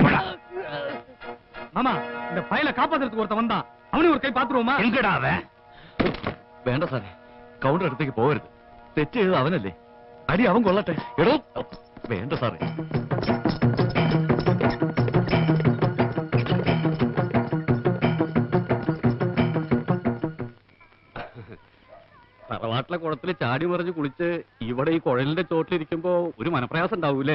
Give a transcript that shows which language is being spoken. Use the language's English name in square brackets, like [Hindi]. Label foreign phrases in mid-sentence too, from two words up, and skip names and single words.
[Tamil] மாமா, இந்த பையல காப்பாத்துறதுக்கு ஒருத்த வந்தான். அவனையும் ஒரு கை பாத்துருவோமா? எங்கடா அவன்? [Malayalam] വേണ്ട സാറേ, കൗണ്ടർ അടുത്തേക്ക് പോകരുത്. തെറ്റ് ചെയ്തത് അവനല്ലേ, അടി അവൻ കൊള്ളട്ടെ. എടോ വേണ്ട സാറേ. തറവാട്ടിലെ കുളത്തിൽ ചാടി മറിഞ്ഞ് കുളിച്ച് ഇവിടെ ഈ കുഴലിന്റെ ചോട്ടിലിരിക്കുമ്പോ ഒരു മനപ്രയാസം ഉണ്ടാവൂലേ?